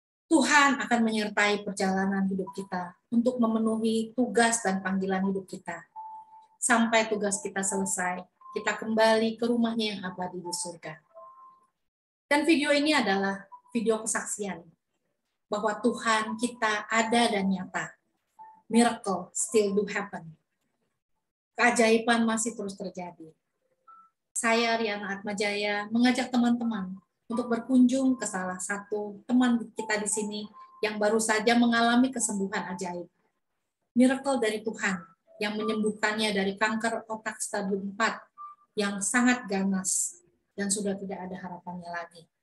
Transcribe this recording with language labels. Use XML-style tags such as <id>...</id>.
<id>Tuhan akan menyertai perjalanan hidup kita untuk memenuhi tugas dan panggilan hidup kita. Sampai tugas kita selesai, kita kembali ke rumahnya yang abadi di surga. Dan video ini adalah video kesaksian bahwa Tuhan kita ada dan nyata.</id> <en>Miracle still do happen.</en> <id>Keajaiban masih terus terjadi. Saya, Riana Atmajaya, mengajak teman-teman untuk berkunjung ke salah satu teman kita di sini yang baru saja mengalami kesembuhan ajaib. Miracle dari Tuhan yang menyembuhkannya dari kanker otak stadium 4 yang sangat ganas dan sudah tidak ada harapannya lagi.</id>